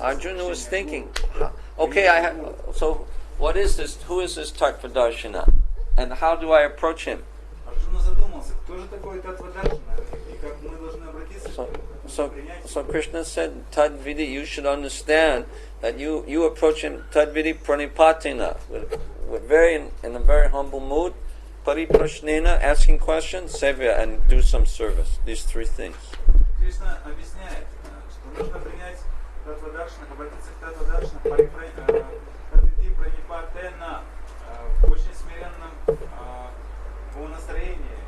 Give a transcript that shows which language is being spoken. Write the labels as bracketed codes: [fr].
[en] Arjuna was thinking, okay, so what is this? Who is this Tattvadarshina? And how do I approach him? [ru] Арджуна задумался, кто же такой Таттвадаршина и как мы должны обратиться к нему. [en] So Krishna said, Tadvidi, you should understand that you approach him Tadvidi pranipatina, in a very humble mood, pariprashnena, asking questions, sevya, and do some service. These three things. [ru] Кришна объясняет, что нужно принять Таттвадаршина, обратиться к Таттвадаршина, Тадвиди пранипатена, в очень смиренном умонастроении.